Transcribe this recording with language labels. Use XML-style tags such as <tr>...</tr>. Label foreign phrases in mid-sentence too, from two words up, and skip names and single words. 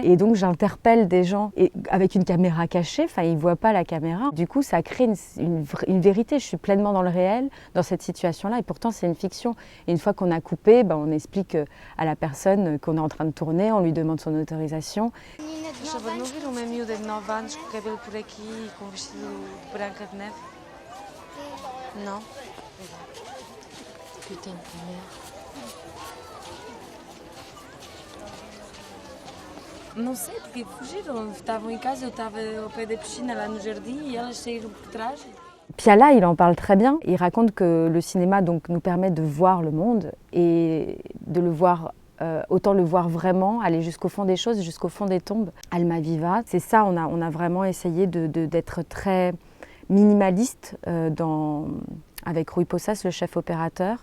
<fr>Et donc, j'interpelle des gens avec une caméra cachée. Enfin, ils ne voient pas la caméra. Du coup, ça crée une vérité. Je suis pleinement dans le réel, dans cette situation-là. Et pourtant, c'est une fiction. Et une fois qu'on a coupé, on explique à la personne qu'on est en train de tourner. On lui demande son autorisation.</fr> <pt>Gostava de não ver uma miúda de 9 anos com o cabelo por aqui e com um vestido de branca de neve? Não? Que tem primeiro. Não sei porque fugiram. Estavam em casa, eu estava ao pé da piscina lá no jardim e elas saíram por trás.</pt> <fr>Piala, il en parle très bien. Il raconte que le cinéma donc, nous permet de voir le monde et de le voir. Autant le voir vraiment, aller jusqu'au fond des choses, jusqu'au fond des tombes. Almaviva, c'est ça, on a vraiment essayé d'être très minimaliste avec Rui Poças, le chef opérateur.</fr>